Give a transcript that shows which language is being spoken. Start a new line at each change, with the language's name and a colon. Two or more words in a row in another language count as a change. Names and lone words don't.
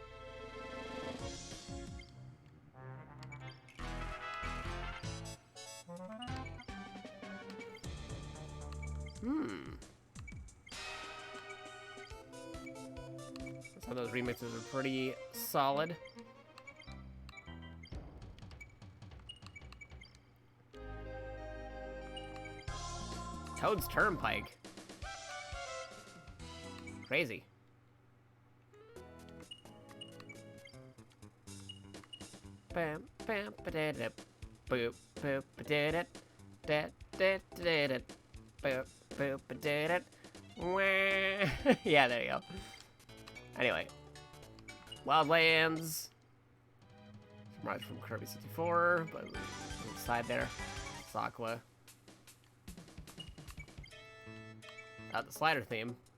English: of those remixes are pretty solid. Toad's Turnpike. Crazy. Bam, bam, ba-da-da, boop, boop, ba-da-da, da-da-da-da, boop, boop, ba-da-da, wah. Yeah, there you go. Anyway, Wildlands. Some rides from Kirby 64, but side there. Sakwa. The slider theme.